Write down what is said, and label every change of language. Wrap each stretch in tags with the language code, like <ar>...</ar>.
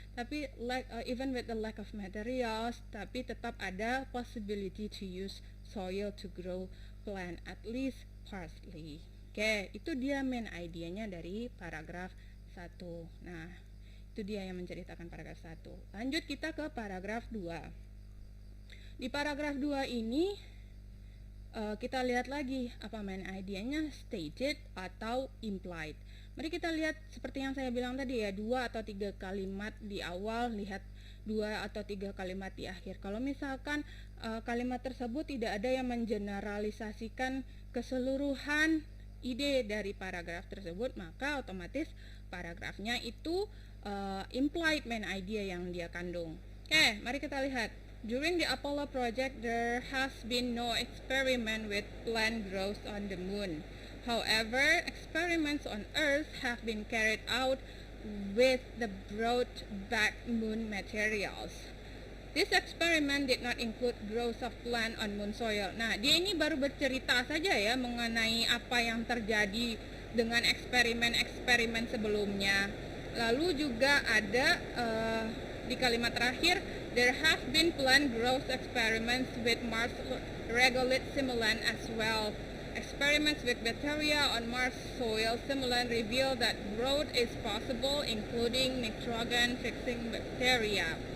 <en>Tapi even with the lack of materials,</en> <id>tapi tetap ada</id> <en>possibility to use soil to grow plant, at least partly.</en> <id>Oke, itu dia main idea-nya dari paragraf 1. Nah, itu dia yang menceritakan paragraf 1. Lanjut kita ke paragraf 2. Di paragraf 2 ini kita lihat lagi apa main idea-nya, stated atau implied. Mari kita lihat seperti yang saya bilang tadi ya, 2 atau 3 kalimat di awal, lihat 2 atau 3 kalimat di akhir. Kalau misalkan kalimat tersebut tidak ada yang mengeneralisasikan keseluruhan ide dari paragraf tersebut, maka otomatis paragrafnya itu implied main idea yang dia kandung. Oke, mari kita lihat.</id> <en>During the Apollo project, there has been no experiment with plant growth on the moon. However, experiments on Earth have been carried out with the brought back moon materials. This experiment did not include growth of plant on moon soil.</en> <id>Nah, dia ini baru bercerita saja ya mengenai apa yang terjadi dengan eksperimen-eksperimen sebelumnya. Lalu juga ada di kalimat terakhir,</id> <en>there have been plant growth experiments with Mars regolith simulant as well. Experiments with bacteria on Mars soil simulant reveal that growth is possible, including nitrogen fixing bacteria.</en>